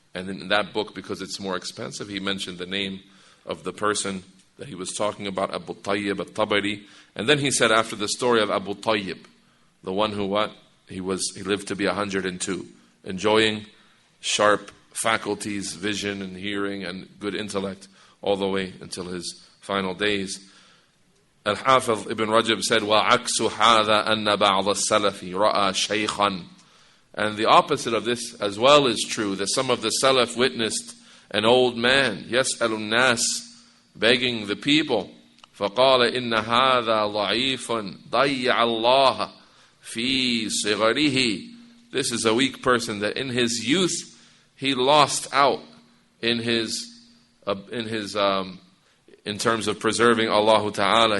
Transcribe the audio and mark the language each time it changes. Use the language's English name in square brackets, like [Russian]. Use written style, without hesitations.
[English] And in that book, because it's more expensive, he mentioned the name of the person that he was talking about, Abu Tayyib al-Tabari. And then he said after the story of Abu Tayyib, the one who he lived to be 102, enjoying sharp faculties, vision and hearing and good intellect, all the way until his final days. Al-Hafiz ibn Rajab said, [Arabic] وَعَكْسُ هَذَا أَنَّ بَعْضَ السَّلَفِ رَأَى شَيْخًا. [English] And the opposite of this as well is true, that some of the Salaf witnessed an old man, [Arabic] يَسْأَلُ النَّاسِ, [English] begging the people, [Arabic] فَقَالَ إِنَّ هَذَا ضَعِيفٌ ضَيَّعَ اللَّهَ فِي صِغَرِهِ. [English] This is a weak person that in his youth he lost out in terms of preserving Allah Ta'ala.